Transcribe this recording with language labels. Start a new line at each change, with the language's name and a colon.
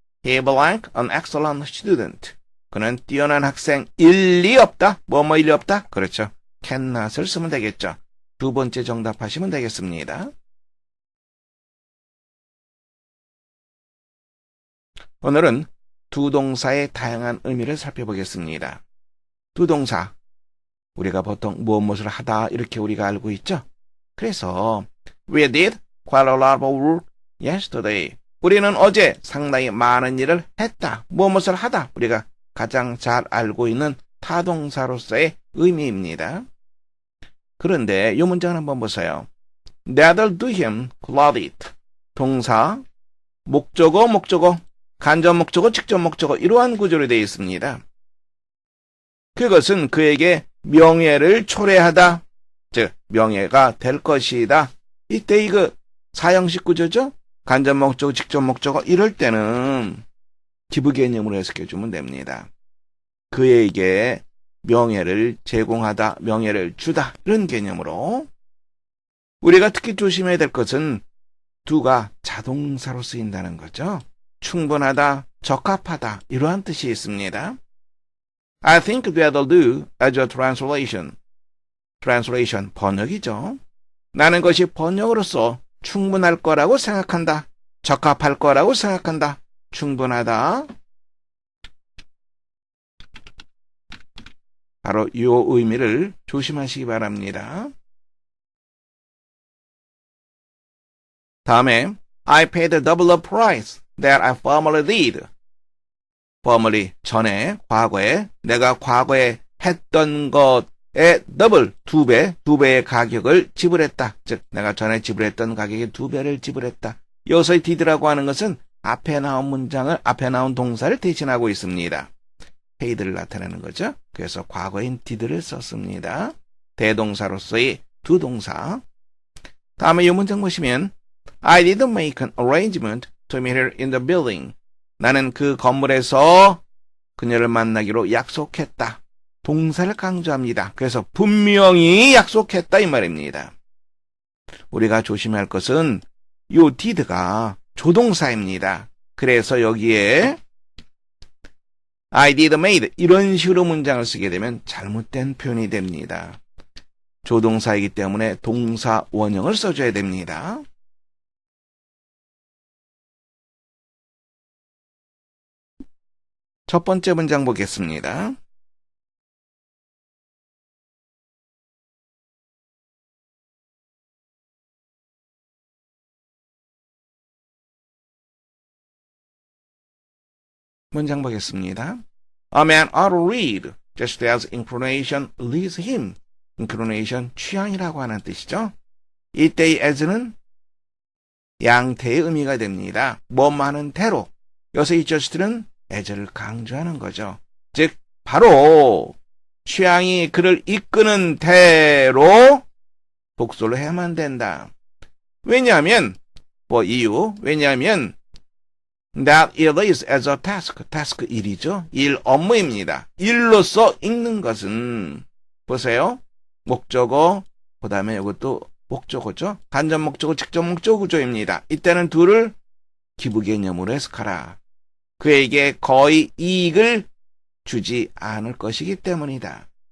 English: He blank an excellent student.
Korean: 그는 뛰어난 학생 일리 없다. 뭐뭐 일리 없다. 그렇죠. cannot을 쓰면 되겠죠. 두 번째 정답하시면 되겠습니다. 오늘은 두 동사의 다양한 의미를 살펴보겠습니다. 두 동사, 우리가 보통 무엇을 하다 이렇게 우리가 알고 있죠. 그래서
English: We did quite a lot of work yesterday.
Korean: 우리는 어제 상당히 많은 일을 했다. 무엇을 하다. 우리가 가장 잘 알고 있는 타동사로서의 의미입니다. 그런데 이 문장을 한번 보세요.
English: That'll do him credit.
Korean: 동사, 목적어, 간접 목적어, 직접 목적어 이러한 구조로 되어 있습니다. 그것은 그에게 명예를 초래하다. 명예가 될 것이다. 이때 이거 사형식 구조죠? 간접 목적어, 직접 목적어 이럴 때는 기부 개념으로 해석해주면 됩니다. 그에게 명예를 제공하다, 명예를 주다 이런 개념으로 우리가 특히 조심해야 될 것은 do가 자동사로 쓰인다는 거죠. 충분하다, 적합하다 이러한 뜻이 있습니다.
English: I think that'll do as a translation.
Korean: translation, 번역이죠. 나는 것이 번역으로서 충분할 거라고 생각한다. 적합할 거라고 생각한다. 충분하다. 바로 이 의미를 조심하시기 바랍니다. 다음에
English: I paid double the price that I formerly did.
Korean: formerly, 전에, 과거에, 내가 과거에 했던 것의 더블, 두 배의 가격을 지불했다. 즉, 내가 전에 지불했던 가격의 2배를 지불했다. 여기서의 did라고 하는 것은 앞에 나온 동사를 대신하고 있습니다. paid를 나타내는 거죠. 그래서 과거인 did를 썼습니다. 대동사로서의 두 동사. 다음에 이 문장 보시면
English: I did make an arrangement to meet her in the building.
Korean: 나는 그 건물에서 그녀를 만나기로 약속했다. 동사를 강조합니다. 그래서 분명히 약속했다 이 말입니다. 우리가 조심해야 할 것은 이 did가 조동사입니다. 그래서 여기에
English: I did made
Korean: 이런 식으로 문장을 쓰게 되면 잘못된 표현이 됩니다. 조동사이기 때문에 동사 원형을 써줘야 됩니다. 첫 번째 문장 보겠습니다. 문장 보겠습니다.
English: A man ought to read just as inclination leads him.
Korean: inclination, 취향이라고 하는 뜻이죠. 이때의 as는 양태의 의미가 됩니다. 뭐하는 대로. 여기서 이 just는 as를 강조하는 거죠. 즉 바로 취향이 그를 이끄는 대로 복수를 해야만 된다. 왜냐하면 왜냐하면
English: that it is as a task
Korean: 일이죠. 일 업무입니다. 일로서 읽는 것은 보세요. 목적어 그 다음에 이것도 목적어죠. 간접 목적어, 직접 목적어 구조입니다. 이때는 둘을 기부 개념으로 해석하라. 그에게 거의 이익을 주지 않을 것이기 때문이다.